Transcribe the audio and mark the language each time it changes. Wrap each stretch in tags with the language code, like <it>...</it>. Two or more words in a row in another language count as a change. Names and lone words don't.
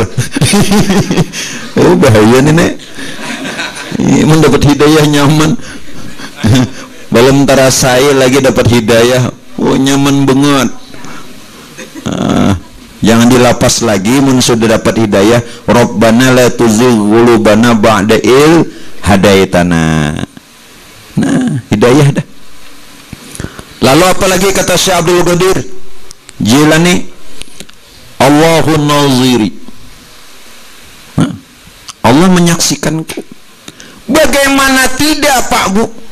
<bjn>Oh, bahaya nih, Nek. Mendapat hidayah nyaman. Belum terasa lagi dapat hidayah. Oh, nyaman banget. Jangan dilapas lagi mun sudah dapat hidayah.</bjn> <ar>ربنا لا تزغ قلوبنا بعد إذ هديتنا.</ar> <bjn>Nah, hidayah dah. Lalu apalagi kata Syekh Abdul Qadir Jilani,</bjn> <ar>الله ناظري.</ar> <bjn>Nah, Allah menyaksikanku. Bagaimana tidak, Pak Bu?</bjn>